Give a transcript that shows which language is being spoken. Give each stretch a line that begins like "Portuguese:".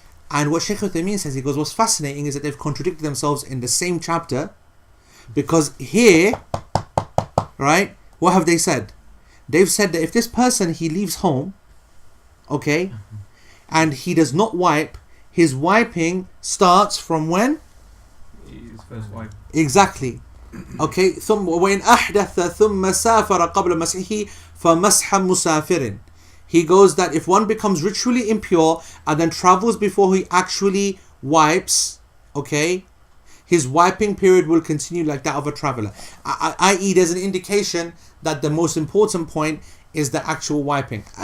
English: And what Shaykh Uthaymeen says, he goes, what's fascinating is that they've contradicted themselves in the same chapter, because here, right, what have they said? They've said that if this person, he leaves home, okay, and he does not wipe, his wiping starts from when? His first wipe. Exactly.
Arabic: Okay, ثم وإن أحدث ثم سافر قبل مسحه فمسح مسافر.
English: He goes that if one becomes ritually impure and then travels before he actually wipes, okay, his wiping period will continue like that of a traveler. I.e., there's an indication that the most important point is the actual wiping.